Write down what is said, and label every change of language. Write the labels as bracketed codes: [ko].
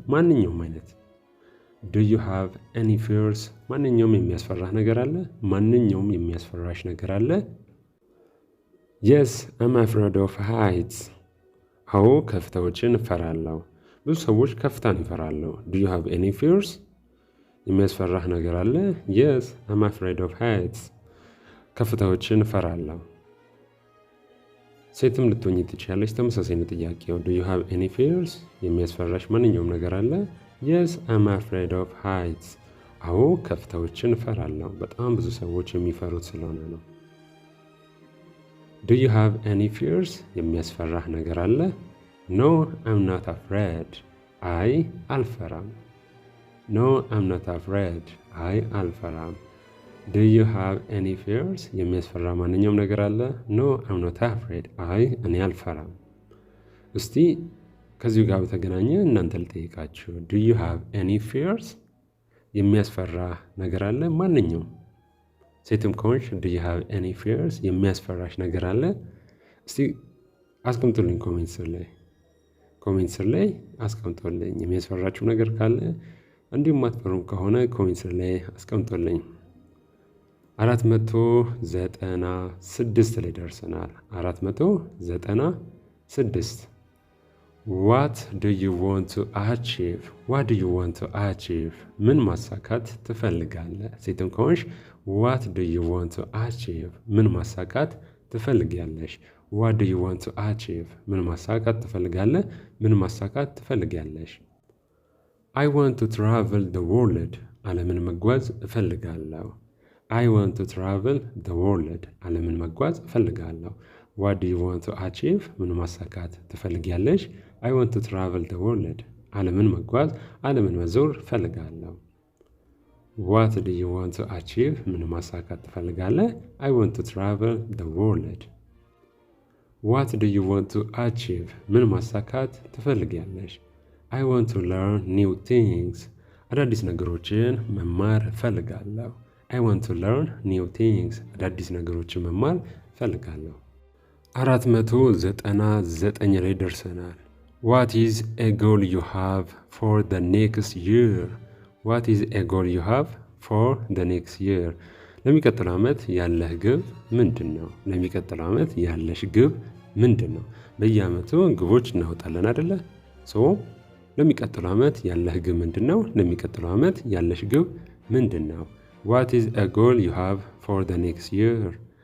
[am] ማንኛውም አይነት [en] Do you have any fears? [am] ማንኛውም የሚያስፈራህ ነገር አለ? ማንኛውም የሚያስፈራሽ ነገር አለ? [en] Yes, I'm afraid of heights. [am] አዎ ከፍታዎችን እፈራለሁ። ብዙ ሰዎች ከፍታን ይፈራሉ። [en] Do you have any fears? [am] የሚያስፈራህ ነገር አለ? [en] Yes, I'm afraid of heights. [am] ከፍታዎችን እፈራለሁ። ሴትም ልትሆኚ ትችያለሽ። ተመሳሳይ ነው ጥያቄው። [en] Do you have any fears? [am] የሚያስፈራሽ ማንኛውም ነገር አለ? [en] Yes, I'm afraid of heights. [am] አዎ ከፍታዎችን እፈራለሁ። በጣም ብዙ ሰዎች የሚፈሩት ስለሆነ ነው። [en] Do you have any fears? [am] የሚያስፈራህ ነገር አለ? [en] No, I'm not afraid. [am] አይ አልፈራም። [en] No, I'm not afraid. [am] አይ አልፈራም። [en] Do you have any fears? [am] የሚያስፈራ ማንኛውም ነገር አለ? [en] No, I'm not afraid. [am] አይ እኔ አልፈራም። እስቲ ከዚሁ ጋር በተገናኘ እናንተ ልጠይቃችሁ። [en] Do you have any fears? [am] የሚያስፈራ ነገር አለ? ማንኛውም ሴትም ከሆንሽ [en] Do you have any fears? [am] የሚያስፈራሽ ነገር አለ? እስቲ አስቀምጡልኝ ኮሜንት ስር ላይ አስቀምጡልኝ። የሚያስፈራችሁ ነገር ካለ እንዲሁም ማትፈሩም ከሆነ ኮሜንት ስር ላይ አስቀምጡልኝ። 496 ላይ ደርሰናል። 496 [en] What do you want to achieve? What do you want to achieve? [am] ምን ማሳካት ትፈልጋለህ? ሴትም ከሆንሽ [en] What do you want to achieve? [am] ምን ማሳካት ትፈልጊያለሽ? [en] What do you want to achieve? [am] ምን ማሳካት ትፈልጋለህ? ምን ማሳካት ትፈልጊያለሽ? [en] I want to travel the world. [am] ዓለምን መጓዝ እፈልጋለሁ። [en] I want to travel the world. [am] ዓለምን መጓዝ እፈልጋለሁ። [en] What do you want to achieve? [am] ምን ማሳካት ትፈልጊያለሽ? [en] I want to travel the world. [am] ዓለምን መጓዝ፣ ዓለምን መዞር እፈልጋለሁ። [en] What do you want to achieve? [am] ምን ማሳካት ትፈልጋለህ? [en] I want to travel the world. What do you want to achieve? [am] ምን ማሳካት ትፈልጊያለሽ? [en] I want to learn new things. [am] አዳዲስ ነገሮችን መማር እፈልጋለሁ። [en] I want to learn new things. [am] አዳዲስ ነገሮችን መማር እፈልጋለሁ። 499 ላይ ደርሰናል። [en] What is a goal you have for the next year? What is a goal you have for the next year? [am] ለሚቀጥለው ዓመት ያለህ ግብ ምንድን ነው? ለሚቀጥለው ዓመት ያለሽ ግብ ምንድን ነው? በየዓመቱ ግቦች እናወጣለን አይደለ? ለሚቀጥለው ዓመት ያለህ ግብ ምንድን ነው? ለሚቀጥለው ዓመት ያለሽ ግብ ምንድን ነው? [en] What is a goal you have for the next year?